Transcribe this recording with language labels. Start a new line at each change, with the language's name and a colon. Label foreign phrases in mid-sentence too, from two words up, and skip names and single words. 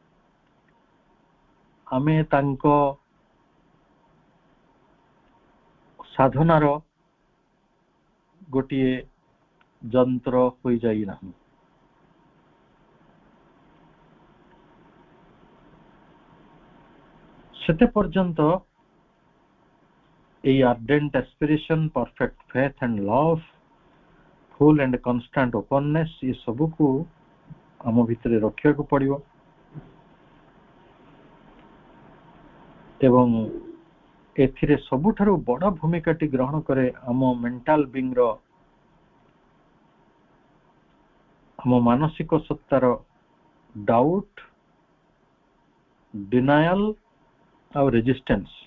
Odia: ଆମେ ତାଙ୍କ ସାଧନାର ଗୋଟିଏ ଯନ୍ତ୍ର ହୋଇଯାଇନାହୁଁ। ସେତେ ପର୍ଯ୍ୟନ୍ତ ଏଇ
English: ardent aspiration, perfect faith and love, full and constant openness,
Hindi: ये सबको
Odia: ଆମ ଭିତରେ ରଖିବାକୁ ପଡ଼ିବ। ଏବଂ ଏଥିରେ ସବୁଠାରୁ ବଡ଼ ଭୂମିକାଟି ଗ୍ରହଣ କରେ ଆମ
English: mental being
Odia: ର, ଆମ ମାନସିକ ସତ୍ତାର
English: doubt, denial
Odia: ଆଉ ରେଜିଷ୍ଟାନ୍ସ।